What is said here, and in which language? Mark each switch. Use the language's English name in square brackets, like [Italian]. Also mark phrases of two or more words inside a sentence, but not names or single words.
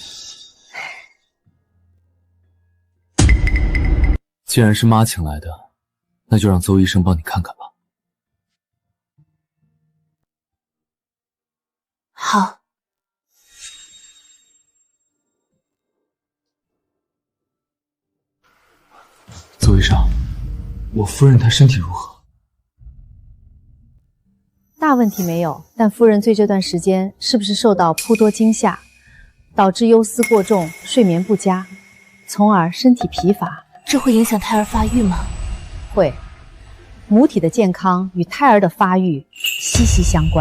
[Chinese] 既然是媽請來的，那就讓邹醫生幫你看看吧。好。邹醫生，我夫人她身體如何？大問題沒有，但夫人最這段時間是不是受到颇多驚嚇，導致憂思過重、睡眠不佳，從而身體疲乏？這會影響胎兒發育嗎？會，母體的健康與胎兒的發育息息相關。